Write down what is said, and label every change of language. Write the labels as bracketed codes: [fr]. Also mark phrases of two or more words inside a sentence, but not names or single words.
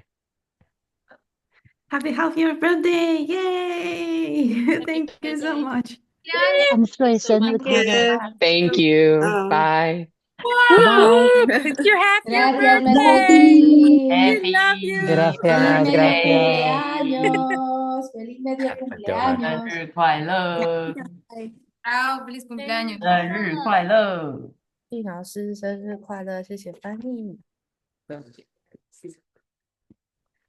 [en] Happy half-year birthday! Yay! Thank you so much. Thank you. Bye. Bye. It's your half-year [es] Gracias, [en] birthday. Messi. We love you. [es] Feliz Gracias, medio gracias. cumpleaños. Feliz medio cumpleaños. [zh] 生日快乐， [es] Chao, feliz cumpleaños. [zh] 生日快乐。易老师生日快乐，谢谢翻译。